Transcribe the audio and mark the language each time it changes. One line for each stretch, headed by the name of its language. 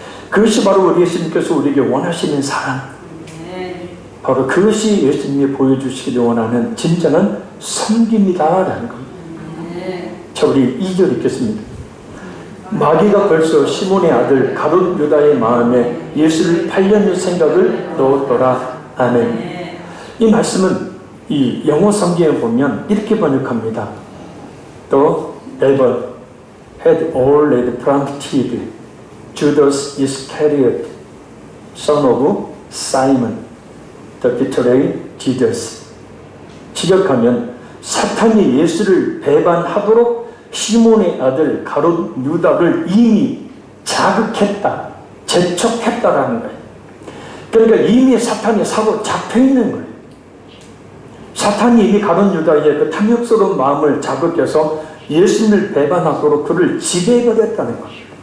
Korean: 그것이 바로 우리 예수님께서 우리에게 원하시는 사랑, 바로 그것이 예수님이 보여주시기를 원하는 진정한 섬김이다라는 겁니다. 자, 우리 2절 읽겠습니다. 마귀가 벌써 시몬의 아들 가룟 유다의 마음에 예수를 팔려는 생각을 넣었더라. 아멘. 이 말씀은 이 영어 성경에 보면 이렇게 번역합니다.
English: The devil had already planted Judas Iscariot, son of Simon, to betray Jesus.
Korean: 직역하면 사탄이 예수를 배반하도록 시몬의 아들 가룟 유다를 이미 자극했다, 재촉했다라는 거예요. 그러니까 이미 사탄이 사고 잡혀있는 거예요. 사탄이 이미 가룟 유다의 그 탐욕스러운 마음을 자극해서 예수님을 배반하도록 그를 지배해버렸다는 거예요.